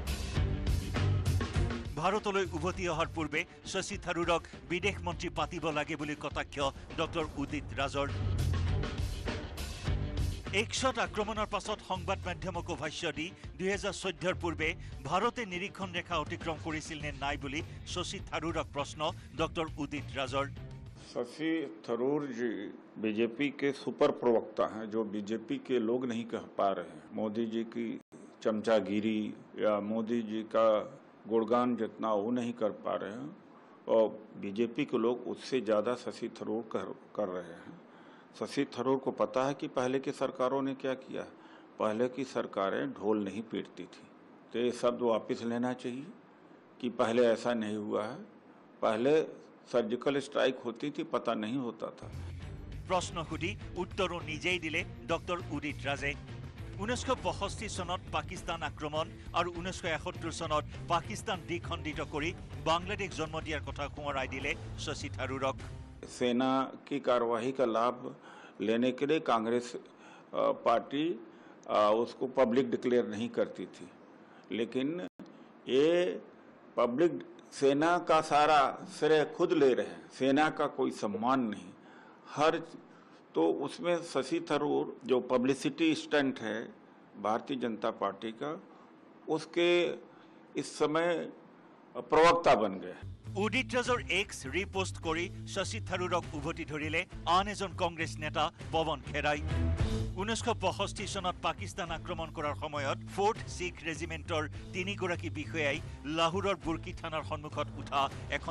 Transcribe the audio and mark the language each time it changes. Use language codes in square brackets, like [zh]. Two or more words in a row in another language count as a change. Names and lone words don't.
[as] ভাৰতলৈ উভতি অহাৰ পূৰ্বে শশী থাৰুৰক বিদেশ মন্ত্ৰী পাতিব লাগে বুলি কটাক্ষ ডক্টৰ উদিত ৰাজৰ একশত আক্ৰমণৰ পাছত সংবাদ মাধ্যমকো ভাষ্য দি 2014 পূৰ্বে ভাৰতে নিৰীক্ষণ ৰেখা অতিক্ৰম কৰিছিল নে নাই বুলি শশী থাৰুৰক প্ৰশ্ন ডক্টৰ উদিত ৰাজৰ [hi] शशि थरूर जी बीजेपी के सुपर प्रवक्ता हैं जो बीजेपी के लोग नहीं कह पा रहे हैं मोदी जी की चमचागिरी या मोदी जी का गुणगान जितना वो नहीं कर पा रहे हैं और बीजेपी के लोग उससे ज़्यादा शशि थरूर कर रहे हैं शशि थरूर को पता है कि पहले की सरकारों ने क्या किया पहले की सरकारें ढोल नहीं पीटती थी तो ये शब्द वापस लेना चाहिए कि पहले ऐसा नहीं हुआ है पहले [en] surgical strike [hi] होती थी पता नहीं होता था [as] প্ৰশ্ন সুধি উত্তৰো নিজেই দিলে ডক্টৰ উদিত ৰাজে 1965 চনত পাকিস্তান আক্ৰমণ আৰু 1971 চনত পাকিস্তান দ্বিখণ্ডিত কৰি বাংলাদেশ জন্ম দিয়াৰ কথা সোঁৱৰাই দিলে শশী থাৰুৰক [hi] सेना की कार्यवाही का लाभ लेने के लिए कांग्रेस पार्टी उसको [en] public declare [hi] नहीं करती थी लेकिन ये पब्लिक सेना का सारा श्रेय खुद ले रहे हैं सेना का कोई सम्मान नहीं हर तो उसमें शशि थरूर जो [en] publicity stunt [hi] है भारतीय जनता पार्टी का उसके इस समय प्रवक्ता बन गए [as] উদিত ৰাজৰ এক্স ৰিপোষ্ট কৰি শশী থাৰুৰক উভতি ধৰিলে আন এজন কংগ্ৰেছ নেতা পৱন খেৰাই 1965 চনত পাকিস্তান আক্ৰমণ কৰাৰ সময়ত ফোর্ট শিখ ৰেজিমেণ্টৰ 3 গৰাকী বিষয়াই লাহোৰৰ বুৰ্কি থানাৰ সন্মুখত উঠা এখন